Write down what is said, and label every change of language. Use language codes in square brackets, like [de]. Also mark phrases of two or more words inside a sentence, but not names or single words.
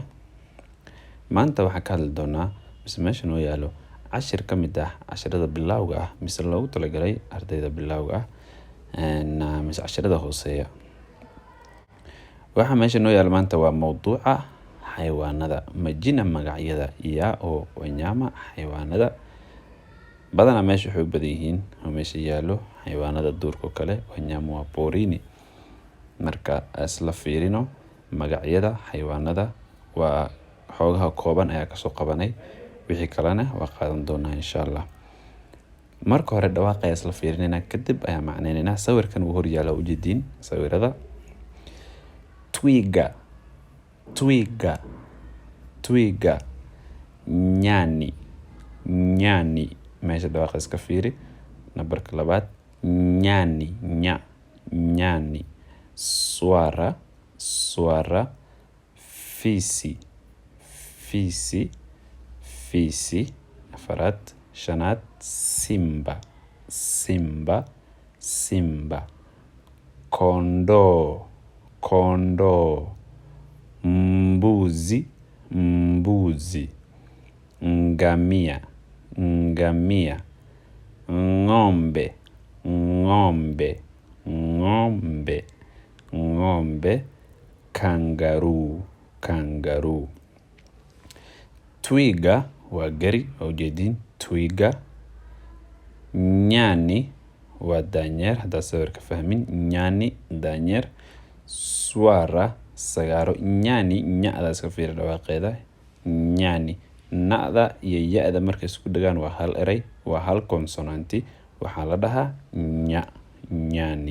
[so] Maanta waxaan ka hadli doonaa meeshan oo yaalo cashir ka mid ah cashirada bilowga ah mise loogu talagalay ardayda bilowga ah mise cashirada hooseeya. Waxa meeshan oo yaalo maanta waa mawduuca xayawaanada, majina magacyada oo wanyama xayawaanada. Badanaa meesha waxay u badan yihiin oo meesha yaalo xayawaanada duurka kale [sw] wanyama wa porini. [so] Marka isla fiirino magacyada xayawaanada waa xoogaha kooban ayaa kasoo qabanay, wixii kalena waa qaadan doonaa [ar] insha Allah. [so] Marka hore dhawaaqa ayaa isla fiirinayna, kadib ayaa macneynayna. Sawirkan uu hor yaalo ujeediin sawirada [sw] twiga, nyani [so] meesha dhawaaqa iska fiiri. Nambarka labaad [sw] nyani, swara, fisi. [so] Afaraad shanaad [sw] simba, kondoo, mbuzi, ngamia, ng'ombe, kangaroo. [so] Twiga waa gari oo jeedin twiga. Nyani waa daanyeer, haddaad sawirka fahmin. Nyani daanyeer. Swara sagaaro. Nyani nya'da iska fiiri dhawaaqeeda. Nyani na'da iyo ya'da markay isku dhagaan waa hal eray, waa hal konsonanti, waxaa la dhahaa nyani.